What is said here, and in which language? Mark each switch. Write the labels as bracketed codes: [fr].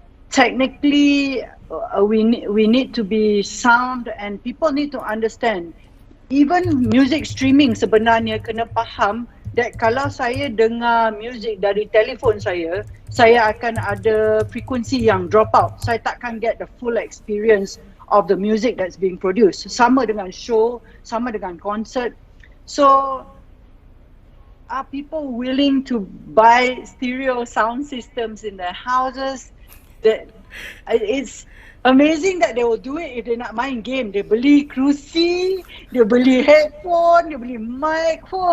[en] Technically, we need to be sound, and people need to understand. [ms] Even music streaming sebenarnya kena faham that kalau saya dengar music dari telefon saya akan ada frekuensi yang drop out. [en] Saya takkan get the full experience of the music that's being produced. [ms] Sama dengan show, sama dengan concert. [en] So, are people willing to buy stereo sound systems in their houses? That it's amazing that they will do it if they nak main game. [ms] Dia beli kerusi, dia beli headphone, dia beli mic.